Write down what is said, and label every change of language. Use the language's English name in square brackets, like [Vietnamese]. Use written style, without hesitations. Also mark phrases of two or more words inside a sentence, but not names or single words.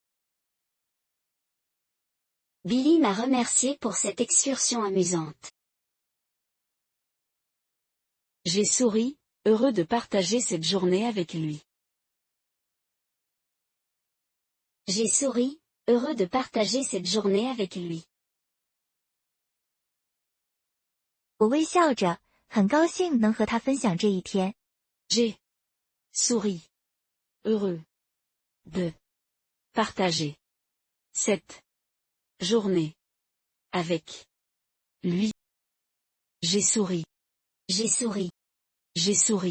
[French] Billy m'a remercié pour cette excursion amusante. J'ai souri, heureux de partager cette journée avec lui. J'ai souri, heureux de partager cette journée avec lui. [Chinese] 我微笑着，很高兴能和他分享这一天。 [French] J'ai souri, heureux de partager cette journée avec lui. J'ai souri. J'ai souri. J'ai souri.